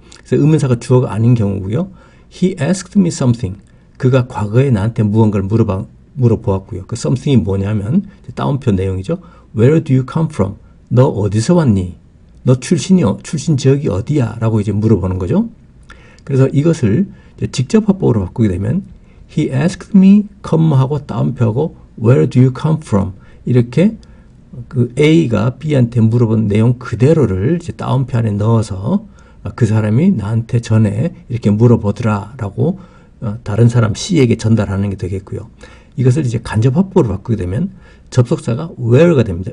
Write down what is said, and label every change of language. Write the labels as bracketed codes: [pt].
[ko] 그래서 의문사가 주어가 아닌 경우고요. [en] He asked me something. [ko] 그가 과거에 나한테 무언가를 물어보았고요. 그 something이 뭐냐면 따옴표 내용이죠. [en] Where do you come from? [ko] 너 어디서 왔니? 너 출신 지역이 어디야? 라고 이제 물어보는 거죠. 그래서 이것을 직접화법으로 바꾸게 되면 [en] He asked me, [ko] 하고 따옴표하고 [en] Where do you come from? [ko] 이렇게 그 A가 B한테 물어본 내용 그대로를 이제 따옴표 안에 넣어서 그 사람이 나한테 전에 이렇게 물어보더라 라고 다른 사람 C에게 전달하는 게 되겠고요. 이것을 이제 간접화법으로 바꾸게 되면 접속사가 where가 됩니다.